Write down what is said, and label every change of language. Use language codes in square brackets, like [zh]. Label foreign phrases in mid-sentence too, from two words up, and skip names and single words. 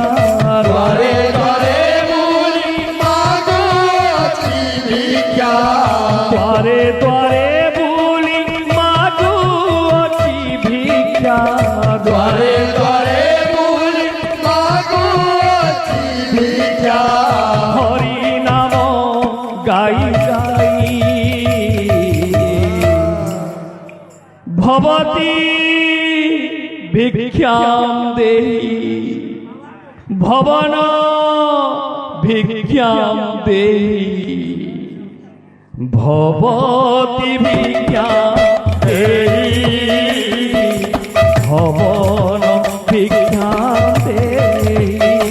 [or] ଦ୍ୱାରେ ଦ୍ୱାରେ ବୁଲି ମାଗୁଅଛି ଭିକ୍ଷା ଦ୍ୱାରେ ଦ୍ୱାରେ ବୁଲି ମାଗୁଅଛି ଭିକ୍ଷା ଦ୍ୱାରେ ଦ୍ୱାରେ ବୁଲି ମାଗୁଅଛି ଭିକ୍ଷା ହରି ନାମ ଗାଇ ଗାଇ [sa] भवती भिक्षां देहि भवन भिक्षां देहि भवती भिक्षा देहि भवन भिक्षा देहि